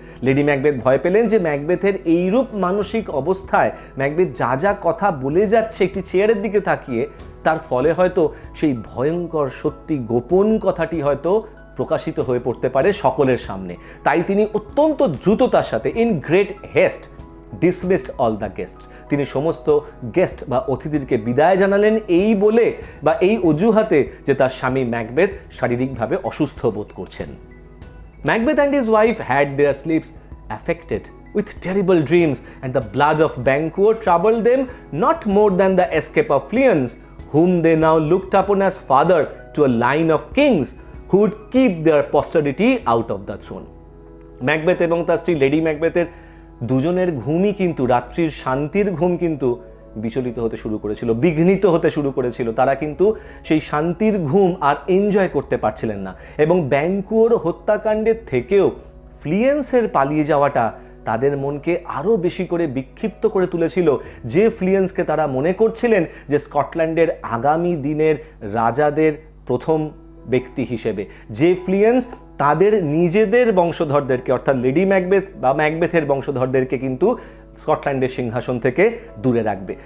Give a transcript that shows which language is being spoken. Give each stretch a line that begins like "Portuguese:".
Bangla: Lady Macbeth ভয় পেলেন যে ম্যাকবেথের এইরূপ মানসিক অবস্থায় ম্যাকবেথ যা যা কথা বলে যাচ্ছে একটি চেয়ারের দিকে তাকিয়ে, তার ফলে হয়তো সেই ভয়ঙ্কর সত্যি গোপন কথাটি হয়তো প্রকাশিত হয়ে পড়তে পারে সকলের সামনে। তাই তিনি অত্যন্ত দ্রুততার সাথে
English: in great haste dismissed all the guests,
Bangla: তিনি সমস্ত গেস্ট বা অতিথিদেরকে বিদায় জানালেন এই বলে বা এই অজুহাতে যে তার স্বামী ম্যাকবেথ শারীরিকভাবে অসুস্থ বোধ করছেন।
English: Macbeth and his wife had their sleeps affected with terrible dreams, and the blood of Banquo troubled them not more than the escape of Fleance, whom they now looked upon as father to a line of kings who would keep their posterity out of the throne.
Bangla: Macbeth এবং তার স্ত্রী lady ম্যাকবেথের দুজনের ঘুমই কিন্তু, রাত্রির শান্তির ঘুম কিন্তু বিচলিত হতে শুরু করেছিল, বিঘ্নিত হতে শুরু করেছিল। তারা কিন্তু সেই শান্তির ঘুম আর এনজয় করতে পারছিলেন না, এবং ব্যাংকুয়োর হত্যাকাণ্ডের থেকেও ফ্লিয়েন্সের পালিয়ে যাওয়াটা তাদের মনকে আরও বেশি করে বিক্ষিপ্ত করে তুলেছিল, যে ফ্লিয়েন্সকে তারা মনে করছিলেন যে স্কটল্যান্ডের আগামী দিনের রাজাদের প্রথম ব্যক্তি হিসেবে, যে ফ্লিয়েন্স তাদের নিজেদের বংশধরদেরকে অর্থাৎ লেডি ম্যাকবেথ বা ম্যাকবেথের বংশধরদেরকে কিন্তু স্কটল্যান্ডের সিংহাসন থেকে দূরে রাখবে।